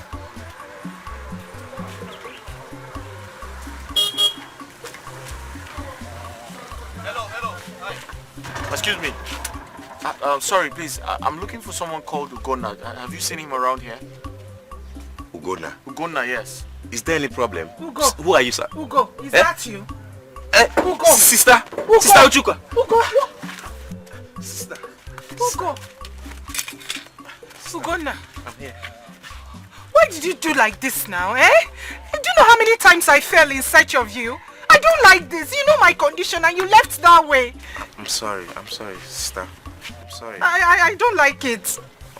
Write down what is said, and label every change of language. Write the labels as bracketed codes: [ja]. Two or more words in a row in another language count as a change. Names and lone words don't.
[en] Excuse me. Sorry, please. I'm looking for someone called Ugonna. Have you seen him around here? Ugonna? Ugonna, yes. Is there any problem? Ugo. Who are you, sir? Ugo, is that you? Ugo. Sister. Ugo. Sister Ujuka. Ugo. Sister. Ugo. Ugonna. I'm here. Why did you do like this now, eh? Do you know how many times I fell in search of you? I don't like this. You know my condition and you left that way. I'm sorry, sister. I'm sorry. I don't like it.